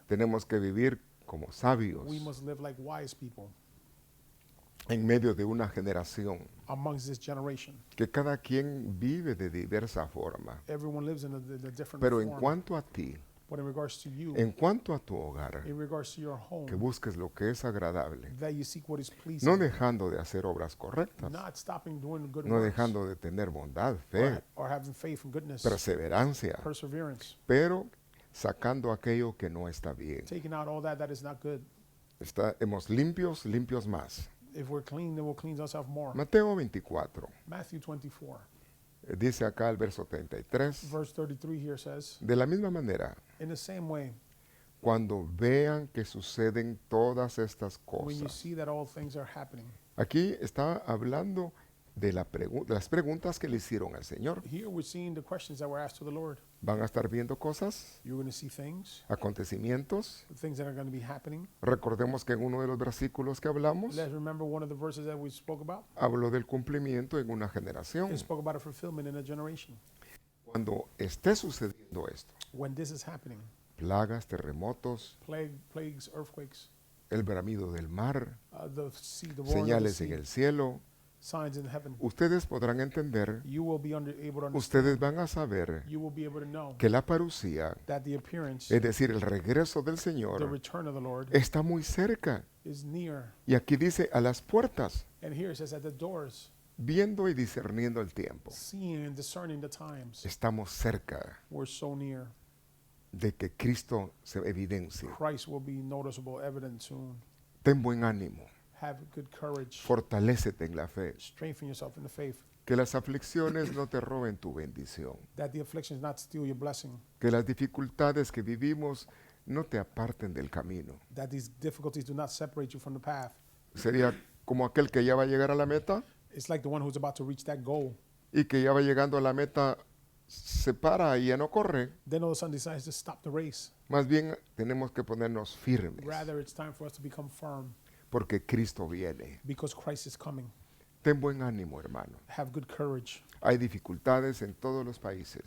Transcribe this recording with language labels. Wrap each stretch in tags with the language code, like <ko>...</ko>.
<es>Tenemos que vivir como sabios</es> <en>We must live like wise people</en> <es>en medio de una generación</es> <en>amongst this generation.</en> <es>que cada quien vive de diversa forma.</es> <en>Everyone lives in a different</en> <es>Pero en</es> <en>form.</en> <es>cuanto a ti,</es> <en>But in regards to you,</en> <es>en cuanto a tu hogar,</es> <en>in regards to your home,</en> <es>que busques lo que es agradable,</es> <en>that you seek what is pleasing,</en> <es>no dejando de hacer obras correctas,</es> <en>not stopping doing good</en> <es>no</es> <en>works,</en> <es>dejando de tener bondad, fe,</es> <en>or having faith and goodness,</en> <es>perseverancia,</es> <en>perseverance,</en> <es>pero sacando aquello que no está bien.</es> <en>taking out all that is not good.</en> <es>Estamos limpios, limpios más.</es> <en>If we're clean, then we'll cleanse ourselves more.</en> <es>Mateo 24,</es> <en>Matthew 24,</en> <es>dice acá el verso 33,</es> <en>verse 33 here says,</en> <es>de la misma manera,</es> <en>in the same way,</en> <es>cuando vean que suceden todas estas</es> <en>when you</en> <es>cosas.</es> <en>see that all things are happening.</en> <es>Aquí está hablando de las preguntas que le hicieron al Señor.</es> <en>Here we're seeing the questions that were asked to the Lord.</en> <es>Van a estar viendo cosas,</es> <en>You're going to see things,</en> <es>acontecimientos.</es> <en>things that are going to be happening.</en> <es>Recordemos que en uno de los versículos que hablamos,</es> <en>Let's remember one of the verses that we spoke about.</en> <es>habló del cumplimiento en una generación.</es> <en>It spoke about a fulfillment in a generation.</en> <es>Cuando esté sucediendo esto,</es> <en>When this is happening,</en> <es>plagas, terremotos,</es> <en>plagues, earthquakes,</en> <es>el bramido del mar,</es> <en>the sea, the roaring of the</en> <es>señales en</es> <en>sea,</en> <es>el cielo,</es> <en>signs in heaven,</en> <es>ustedes podrán entender,</es> <en>you will be able to understand.</en> <es>ustedes van a saber</es> <en>You will be able to know</en> <es>que la parucía,</es> <en>that the appearance,</en> <es>es decir, el regreso del</es> <en>the</en> <es>Señor,</es> <en>return of the Lord</en> <es>está muy cerca.</es> <en>is near.</en> <es>Y aquí dice a las puertas,</es> <en>And here it says at the doors,</en> <es>viendo y discerniendo el tiempo.</es> <en>seeing and discerning the times.</en> <es>Estamos cerca</es> <en>We're so near.</en> <es>de que Cristo se evidencie.</es> <en>Christ will be noticeable, evident soon.</en> <es>Ten buen ánimo,</es> <en>Have good courage.</en> <es>fortalécete en la fe,</es> <en>Strengthen yourself in the faith.</en> <es>que las aflicciones no te roben tu bendición,</es> <en>That the afflictions not steal your blessing.</en> <es>que las dificultades que vivimos no te aparten del camino.</es> <en>That these difficulties do not separate you from the path.</en> <es>Sería como aquel que ya va a llegar a la meta</es> <en>It's like the one who's about to reach that goal.</en> <es>y que ya va llegando a la meta, se para y ya no corre.</es> <en>Then all of a sudden decides to stop the race.</en> <es>Más bien tenemos que ponernos firmes</es> <en>Rather, it's time for us to become firm</en> <es>porque Cristo viene.</es> <en>because Christ is coming.</en> <es>Ten buen ánimo, hermano.</es> <en>Have good courage.</en> <es>Hay dificultades en todos los países</es>